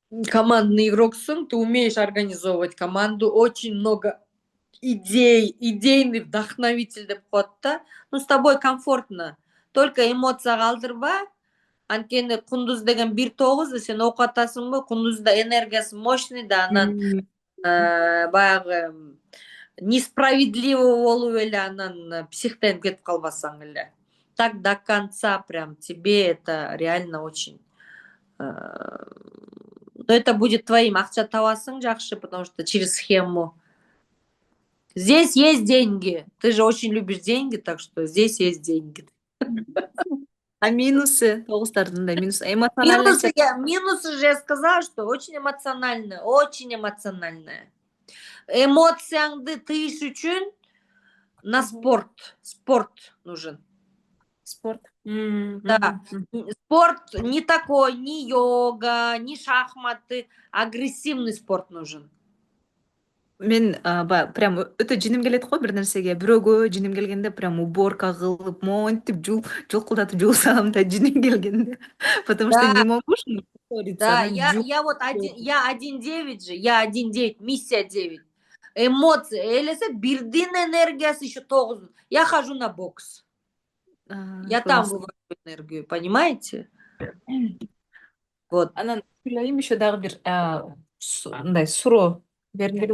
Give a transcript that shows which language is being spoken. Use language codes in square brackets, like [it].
[ru] Командный игроксың, ты умеешь организовывать команду, очень много идей, идейный вдохновитель [ky] деп коет да. [ru] Ну, с тобой комфортно. [ky] Только эмоция калтырба. Анткени Кундуз деген 1-9, сен окуп атасыңбы, Кундузда энергиясы мощный да, анан баягы несправедливо болуп эле анан психтен кетип калбасаң эле. [ru] Так до конца прям тебе это реально очень. Но это будет твоим. [ky] Акча табасың жакшы, [ru] потому что через схему. Здесь есть деньги. Ты же очень любишь деньги, так что здесь есть деньги. [ky] А минусы? Тогуздардын да минусы. Эмоциональность. [ru] Минусы же я сказала, что очень эмоциональная, очень эмоциональная. [ky] Эмоцияңды тыйыш үчүн [ru] на спорт нужен. [ky] Спорт. [ru] Да. Спорт не такой, ни йога, ни шахматы. Агрессивный спорт нужен. [ky] Мен прям өтө жиним келет го бир нерсеге. Бирөөгө жиним келгенде прям уборка кылып, монтип жулкулдатып жуусам да жиним келгенде. [ru] Потому что не могу Да, я вот 1-9 же, я 1-9, миссия 9. [ky] Эмоции, элесе бирдин энергиясы еще 9. [ru] Я хожу на бокс. Я там вывожу энергию, понимаете? Вот. [ky] Анан Гүлайым еще дагы бир мындай суроо бергиле